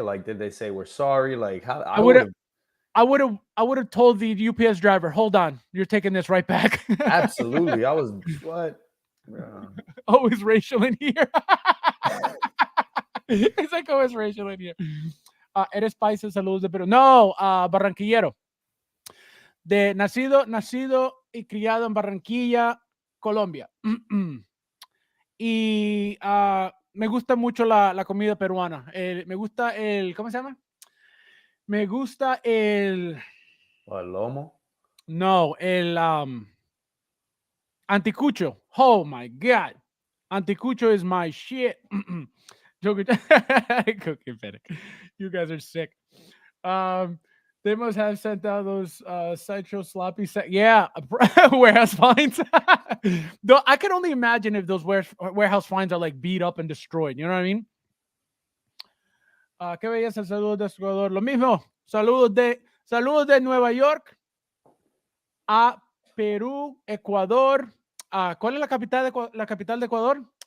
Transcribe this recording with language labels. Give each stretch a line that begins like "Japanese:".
English: Like, did they say we're sorry? Like, how? I would have told the UPS driver, hold on, you're taking this right back. Absolutely. I was what? Always racial in here. It's like always racial in here.
Spanish: Eres paisa, saludos de Perú. No, barranquillero. De nacido y criado en Barranquilla, Colombia. Y me gusta mucho la comida peruana. Me gusta ¿cómo se llama? Me gusta el lomo. No, el anticucho.
English: Oh my god. Anticucho is my shit. Cooking Fennec. You guys are sick. They must have sent out those sideshow sloppy yeah, warehouse finds. Though I can only imagine if those warehouse finds are like beat up and destroyed. You know what I mean?
Spanish: Qué belleza, saludos de Ecuador. Lo mismo, saludos de Nueva York. a Perú, Ecuador. ¿Cuál es la capital de Ecuador?